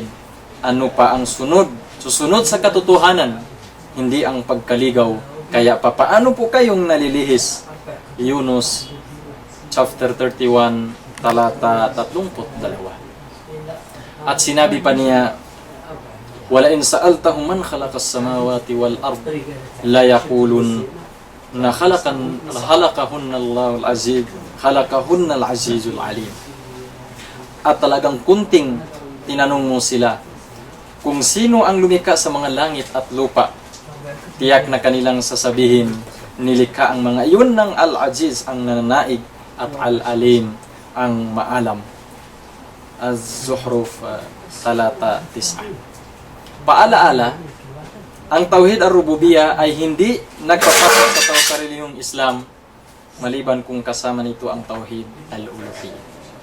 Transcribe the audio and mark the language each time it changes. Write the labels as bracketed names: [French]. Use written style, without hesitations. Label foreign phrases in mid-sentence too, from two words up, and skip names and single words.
[Filipino] Ano pa ang susunod sa katotohanan, hindi ang pagkaligaw. Kaya papaano po kayong nalilihis? Yunus chapter 31 talata 32. At sinabi pa niya, [Arabic] "ولئن سألتهم من خلق السماوات والأرض ليقولن خلقهن العزيز العليم. [Filipino] At talagang kunting tinanong mo sila kung sino ang lumikha sa mga langit at lupa, tiyak na kanilang sasabihin, nilikha ang mga iyon ng Al-Aziz, ang nananaig, at Al-Alim, ang maalam. Az-Zuhruf 3:9. Paalaala, ang [Arabic] توحيد الربوبية [Filipino] ay hindi nagpapasok sa relihiyong Islam maliban kung kasama nito ang [Arabic] توحيد الألوهية.